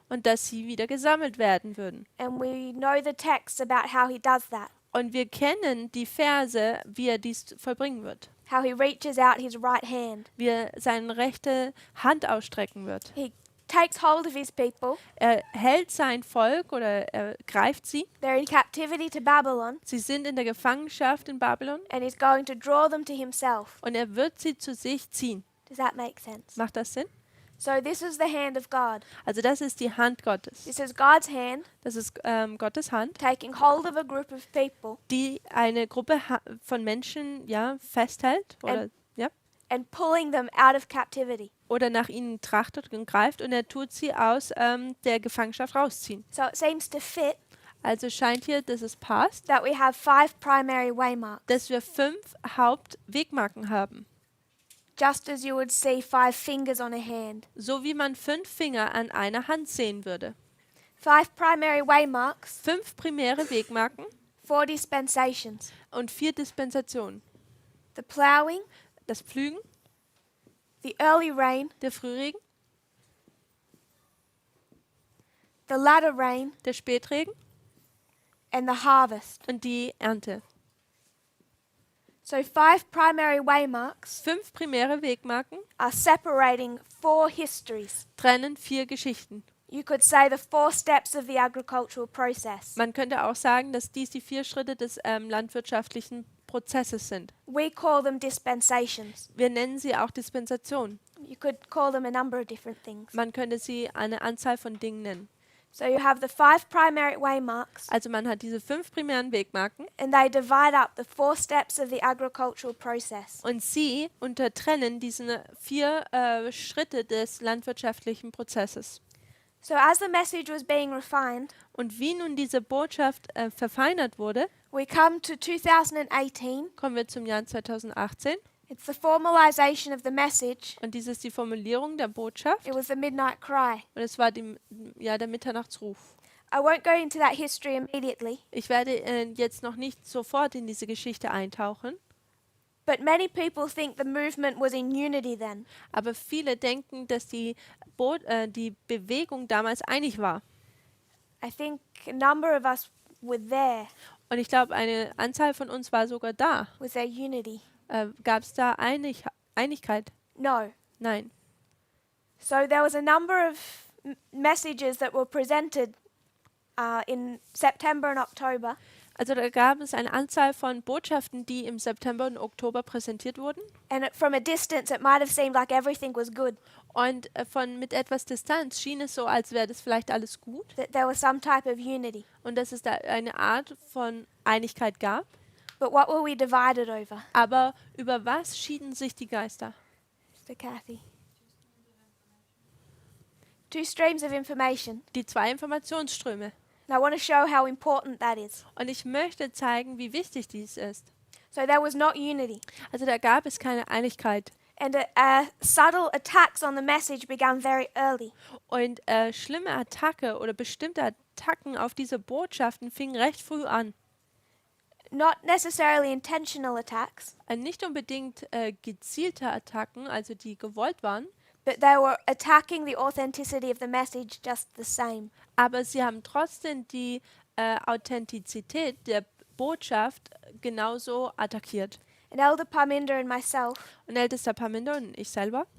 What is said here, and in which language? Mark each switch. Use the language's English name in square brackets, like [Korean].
[German] und dass sie wieder gesammelt werden würden. [English] And we know the text about how he does that. [German] Und wir kennen die Verse, wie er dies vollbringen wird. [English] How he reaches out his right hand. [German] Wie er seine rechte Hand ausstrecken wird. [English] He takes hold of his people. [German] Er hält sein Volk oder er greift sie. [English] They're in captivity to Babylon, [German] Sie sind in der Gefangenschaft in Babylon [English] and he's going to draw them to himself. [German] und er wird sie zu sich ziehen. [English] Does that make sense? [German] Macht das Sinn? [English] So this is the hand of God. [German] Also das ist die Hand Gottes. [English] This is God's hand [German] Das ist Gottes Hand, [English] taking hold of a group of people [German] die eine Gruppe von Menschen festhält [English] and pulling them out of captivity. [German] oder nach ihnen trachtet und greift und er tut sie aus der Gefangenschaft rausziehen. [English] So it seems to fit [German] Also scheint hier, dass es passt, [English] that we have 5 primary waymarks, [German] dass wir 5 Hauptwegmarken haben. [English] just as you would see 5 fingers on a hand. [German] So wie man 5 Finger an einer Hand sehen würde. [English] 5 primary waymarks, [German] 5 primäre Wegmarken [English] 4 dispensations. [German] und 4 Dispensationen. [English] The plowing, [German] Das Pflügen, [English] the early rain, [German] der Frühregen, [English] the latter rain, [German] der Spätregen [English] and the harvest. [German] und die Ernte. [English] So 5 primary waymarks [German] 5 primäre Wegmarken [English] are separating 4 histories. [German] trennen 4 Geschichten. [English] You could say the 4 steps of the agricultural process. [German] Man könnte auch sagen, dass dies die 4 Schritte des landwirtschaftlichen Prozesses sind. [English] We call them dispensations. [German] Wir nennen sie auch Dispensationen. [English] You could call them a number of different things. [German] Man könnte sie eine Anzahl von Dingen nennen. [English] So you have the 5 primary waymarks, [German] Also man hat diese 5 primären Wegmarken [English] and they divide up the 4 steps of the agricultural process. [German] und sie untertrennen diese 4 Schritte des landwirtschaftlichen Prozesses. [English] So as the message was being refined, [German] Und wie nun diese Botschaft verfeinert wurde, [English] we come to 2018. [German] kommen wir zum Jahr 2018 [English] It's the formalization of the message. [German] und dies ist die Formulierung der Botschaft [English] It was the midnight cry. [German] und es war der Mitternachtsruf. [English] I won't go into that history immediately, [German] Ich werde jetzt noch nicht sofort in diese Geschichte eintauchen, [English] but many people think the movement was in unity then. [German] aber viele denken, dass die Bewegung damals einig war. [English] I think a number of us were there. [German] Und ich glaube, eine Anzahl von uns war sogar da. [English] Was there unity? [German] Gab es da Einigkeit? [English] No. [German] Nein. [English] So there was a number of messages that were presented in September and October. [German] Also da gab es eine Anzahl von Botschaften, die im September und Oktober präsentiert wurden. [English] And from a distance, it might have seemed like everything was good, [German] Und mit etwas Distanz schien es so, als wäre das vielleicht alles gut [English] that there was some type of unity. [German] und dass es da eine Art von Einigkeit gab. [English] But what were we divided over? [German] Aber über was schieden sich die Geister? [English] Mr. Kathy. 2 streams of information. [German] Die 2 Informationsströme. [English] And I want to show how important that is. [German] Und ich möchte zeigen, wie wichtig dies ist. [English] So there was not unity. [German] Also da gab es keine Einigkeit. [English] And subtle attacks on the message began very early. [German] Und schlimme Attacke oder bestimmte Attacken auf diese Botschaften fingen recht früh an. [English] Not necessarily intentional attacks, [German] Nicht unbedingt gezielte Attacken, also die gewollt waren, [English] but they were attacking the authenticity of the message just the same. [German] aber sie haben trotzdem die Authentizität der Botschaft genauso attackiert. [English] And Elder Parminder and myself [German] Und Ältester Parminder und ich selber